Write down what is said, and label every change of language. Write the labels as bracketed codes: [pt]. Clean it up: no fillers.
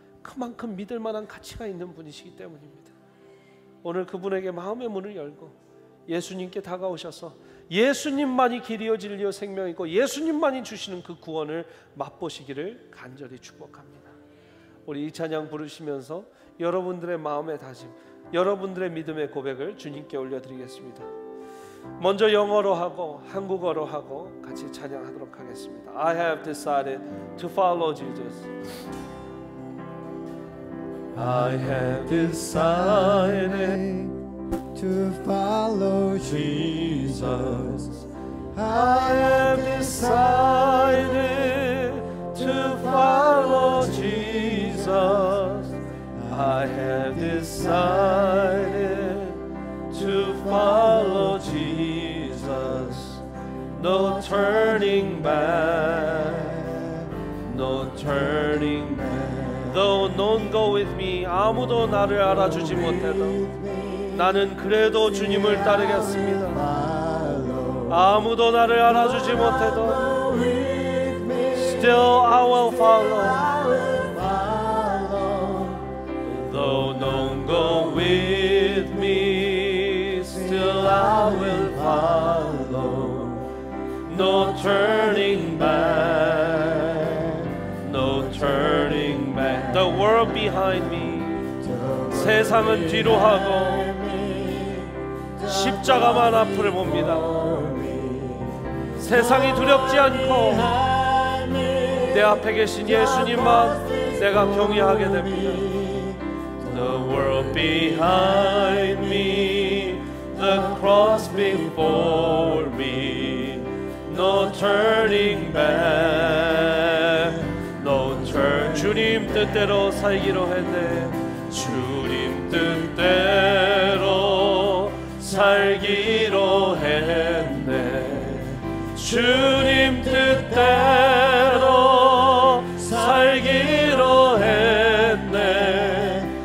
[ko] 그만큼 믿을 만한 가치가 있는 분이시기 때문입니다. 오늘 그분에게 마음의 문을 열고 예수님께 다가오셔서 예수님만이 길이요 진리요 생명이고 예수님만이 주시는 그 구원을 맛보시기를 간절히 축복합니다. 우리 이 찬양 부르시면서 여러분들의 마음의 다짐, 여러분들의 믿음의 고백을 주님께 올려드리겠습니다. 먼저 영어로 하고 한국어로 하고 같이 찬양하도록 하겠습니다. [en] I have decided to follow Jesus. I have decided to follow Jesus. I have decided to follow Jesus. I have decided to follow Jesus. No turning back, no turning back. Though none go with me, [ko] 아무도 나를 알아주지 못해도 나는 그래도 주님을 따르겠습니다. 아무도 나를 알아주지 못해도 [en] Still I will follow. Though none go with me, still I will follow. No turning back, no turning back. The world behind me, [ko] 세상은 뒤로 하고 십자가만 앞을 봅니다. 세상이 두렵지 않고 내 앞에 계신 예수님만 내가 경외하게 됩니다. [en] The world behind me, the cross before me, no turning back, [ko] 주님 뜻대로 살기로 했네. 주님 뜻대로 살기로 했네. 주님 뜻대로 살기로 했네.